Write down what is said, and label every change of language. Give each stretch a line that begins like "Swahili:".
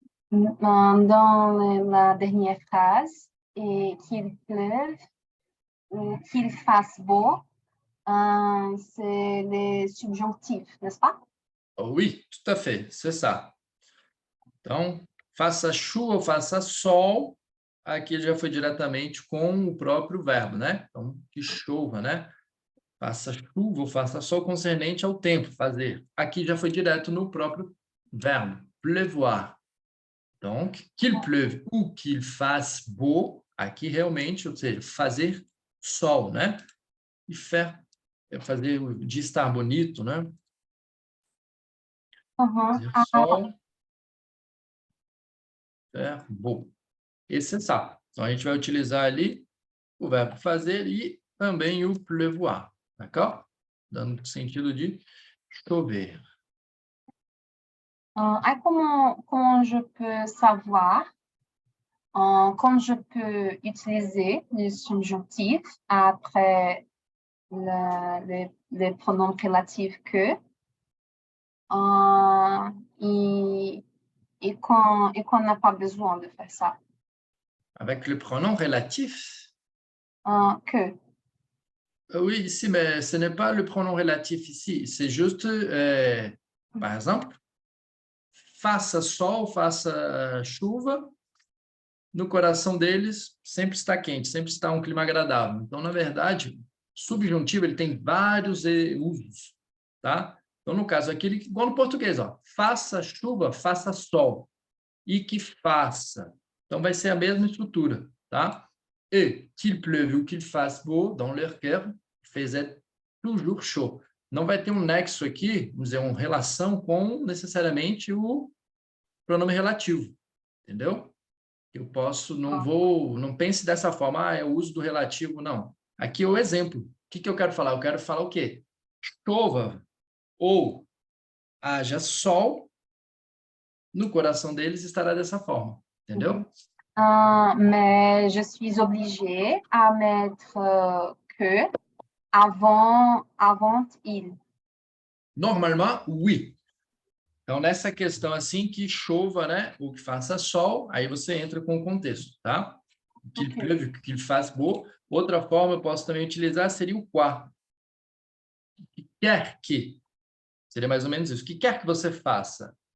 French: Dans la dernière phrase, et qu'il pleuve ou qu'il fasse beau, c'est les subjonctifs, n'est-ce pas? Oui, tout à fait, c'est ça.
Portuguese: Então, faça chuva ou faça sol, aqui já foi diretamente com o próprio verbo, né? Então, que chova, né? Faça chuva ou faça sol concernente ao tempo, fazer. Aqui já foi direto no próprio verbo, pleuvoir.
French: Donc, qu'il pleuve ou qu'il fasse beau,
Portuguese: aqui realmente, ou seja, fazer sol, né? E faire é fazer de estar bonito, né? Uhum. Fazer Ah, sol,
French: faire beau.
Portuguese: Esse é ça. Então, a gente vai utilizar ali o verbo fazer e também o pleuvoir,
French: d'accord?
Portuguese: Dando sentido de chover.
French: comment je peux savoir, quand je peux utiliser le subjonctif après les pronoms relatifs que, euh, et, et qu'on n'a pas besoin de faire ça. Avec le pronom relatif. Que. Oui, ici, mais ce n'est pas le pronom relatif ici. C'est juste, par exemple,
Portuguese: faça sol, faça chuva, no coração deles sempre está quente, sempre está um clima agradável. Então, na verdade, subjuntivo ele tem vários usos, tá? Então, no caso aqui, igual no português, ó, faça chuva, faça sol, e que faça. Então, vai ser a mesma estrutura, tá?
French: Et qu'il pleuve ou qu'il fasse beau, dans leur cœur, faisait toujours chaud.
Portuguese: Não vai ter um nexo aqui, vamos dizer, uma relação com necessariamente o pronome relativo, entendeu? Eu posso, não pense dessa forma, é o uso do relativo, não. Aqui é o exemplo. O que eu quero falar? Eu quero falar o quê? Chova ou haja sol, no coração deles estará dessa forma, entendeu?
French: Mais je suis obligée à mettre que avant il. Normalement, oui.
Portuguese: Então, nessa questão assim, que chova, né? Ou que faça sol, aí você entra com o contexto, tá?
French: Que Okay. pleuve,
Portuguese: que faça beau. Outra forma eu posso também utilizar seria o quá. Que quer que. Seria mais ou menos isso. O que quer que você faça?